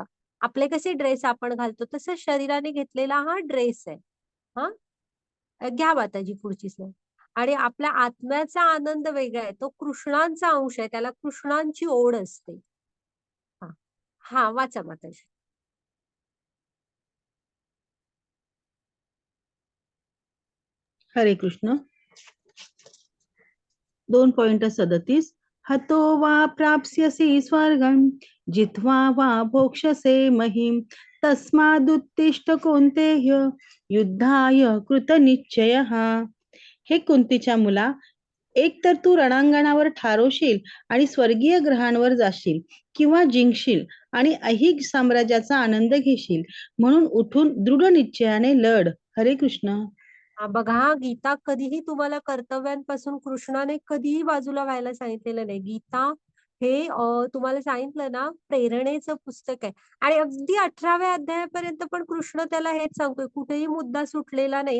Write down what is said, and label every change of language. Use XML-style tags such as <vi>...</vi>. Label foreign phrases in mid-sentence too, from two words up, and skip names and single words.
<mr>आपले कसे ड्रेस आपण घालतो तसं शरीराने घेतलेला हा ड्रेस आहे. हा, घ्या माताजी पुढची स्लाइड. आणि आपल्या आत्म्याचा आनंद वेगळा आहे, तो कृष्णांचा अंश आहे, त्याला कृष्णांची ओढ असते. हा, हा, वाचा माताजी. हरे कृष्ण.</mr> <sa>2.37 हतो वा प्राप्स्यसि स्वर्गं जित्वा वा भोक्ष्यसे महिं तस्मादुत्तिष्ठ कौन्तेय युद्धाय कृतनिश्चयः.</sa> <mr>हे कुंतीच्या मुला, एक तर तू रणांगणावर ठारोशील आणि स्वर्गीय ग्रहांवर जाशील, किंवा जिंकशील आणि ऐहिक साम्राज्याचा आनंद घेशील. म्हणून उठून दृढ निश्चयाने लढ. हरे कृष्ण. बघा, गीता कधीही तुम्हाला कर्तव्यांपासून कृष्णाने कधीही बाजूला व्हायला सांगितलेलं नाही. गीता हे तुम्हाला सांगितलं ना, प्रेरणेचं पुस्तक आहे. आणि अगदी 18व्या अध्यायापर्यंत पण कृष्ण त्याला हेच सांगतोय, कुठेही मुद्दा सुटलेला नाही.</mr>